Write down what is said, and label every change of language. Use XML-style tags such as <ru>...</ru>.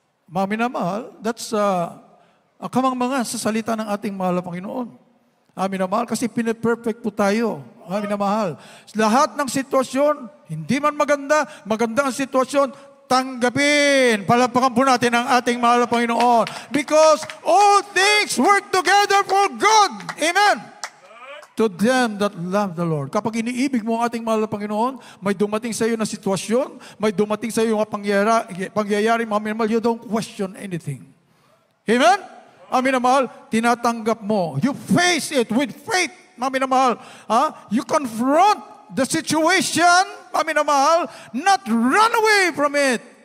<tl>Mami na mahal, that's kamangmangan sa salita ng ating mahal na Panginoon. Amin na mahal, kasi pinaperfect po tayo. Amin na mahal. Lahat ng sitwasyon, hindi man maganda, maganda ang sitwasyon, tanggapin. Palapakan po natin ang ating mahal na Panginoon.</tl> <en>Because all things work together for good. Amen. To them that love the Lord.</en> <tl>Kapag iniibig mo ang ating mahal na Panginoon, may dumating sa iyo na sitwasyon, may dumating sa iyo yung pangyayari, mga minamahal,</tl> <en>you don't question anything.</en> <tl>Amen? Mga minamahal, tinatanggap mo.</tl> <en>You face it with faith,</en> <tl>mga minamahal.</tl> <en>You confront the situation,</en> <tl>mga minamahal,</tl> <en>not run away from it.</en>